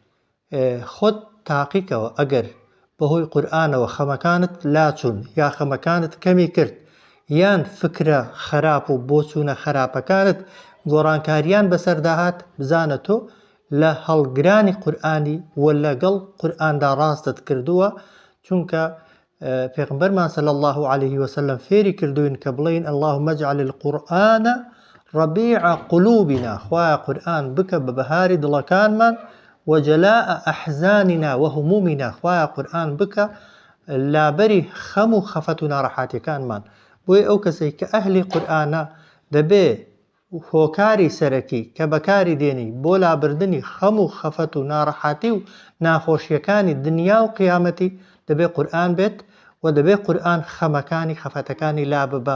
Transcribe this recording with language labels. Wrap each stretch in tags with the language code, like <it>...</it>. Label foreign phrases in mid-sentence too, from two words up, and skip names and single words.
<ckb>خۆت تاقیکەوە ئەگەر بەهۆی قورئانەوە خەمەکانت لاچوون یا خەمەکانت کەمی کرد، یان فکرە خراپ و بۆچوونە خراپەکانت گۆڕانکاریان بەسەرداهات، بزانە تۆ لە هەڵگرانی قورئانی و لەگەڵ قورئاندا ڕاستت کردووە، چونکە پێغمبەرمان</ckb> <ar>صلی الله عليه وسلم</ar> <ckb>فێری کردوین کە بڵێین</ckb> <ar>اللهم اجعل القرآن ربيع قلوبنا،</ar> <ckb>خوایە قورئان بکە بە بەهاری دڵەکانمان،</ckb> <ar>وجلاء أحزاننا وهمومنا،</ar> <ckb>خوایە قورئان بکە لابەری خەم و خەفەت و ناڕەحەتیەکانمان. بۆیە ئەو کەسێک کە ئەهلی قورئانە دەبێ هۆکاری سەرەکی کە بەکاری دێنی بۆ لابردنی خەم و خەفەت و ناڕەحەتی و ناخۆشیەکانی دنیا و قیامەتی دەبێ قورئان بێت، و دەبێ قورئان خەمەکانی خەفەتەکانی لا ببە.</ckb>